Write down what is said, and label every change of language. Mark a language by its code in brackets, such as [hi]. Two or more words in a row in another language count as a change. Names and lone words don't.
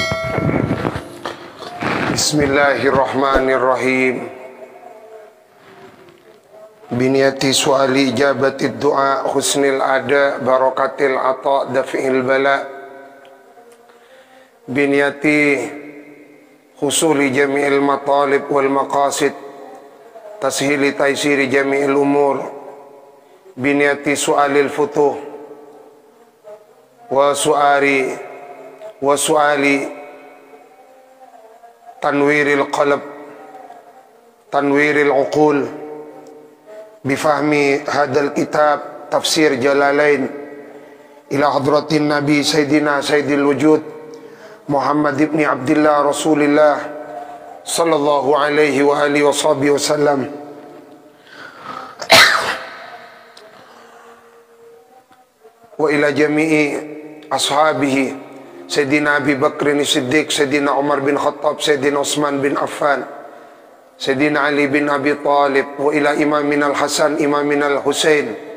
[ar] Bismillahirrahmanirrahim. بنية سؤال إجابة دعاء حسن الأداء بركة العطاء دفع البلاء. بنية حصول جميع المطالب والمقاصد تسهيل تيسير جميع الأمور. بنية سؤال الفتوح وسؤال تنوير القلب تنوير العقول بفهم هذا الكتاب تفسير جلالين إلى حضرة النبي سيدنا سيد الوجود محمد ابن عبد الله رسول الله صلى الله عليه وعلى آله وصحبه وسلم. وإلى جميع أصحابه سيدنا أبي بكر صديق، سيدنا عمر بن خطاب، سيدنا عثمان بن عفان، سيدنا علي بن أبي طالب، وإلى إمامنا الحسن، إمامنا الحسين,